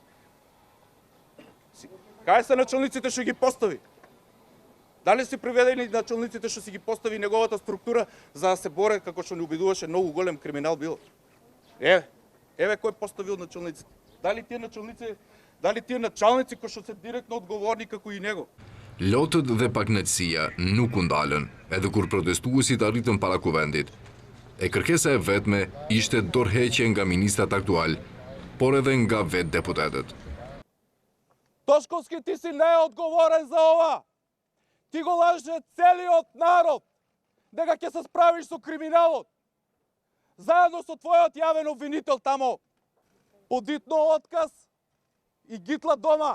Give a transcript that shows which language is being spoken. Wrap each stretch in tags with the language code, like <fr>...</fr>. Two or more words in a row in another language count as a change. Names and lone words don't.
<mk>Кај се началниците што ги постави? Дали си приведени началниците што си ги постави неговата структура за да се боре како што не убедуваше многу голем криминал бил? Еве кој поставил началниците? Дали тие началници кои што се директно одговорни како и него?</mk> <sq>Lotët dhe paknetësia nuk u ndalën, edhe kur protestuesit arritën para kuvendit. E kërkesa e vetme ishte dorëheqje nga ministrat aktual, por edhe nga vetë deputetët.</sq> <mk>Тошковски, ти си неодговорен за ова. Ти го лаже целиот народ дека ќе се справиш со криминалот. Заедно со твојот јавен обвинител тамо. Подитно отказ и гитла дома.</mk>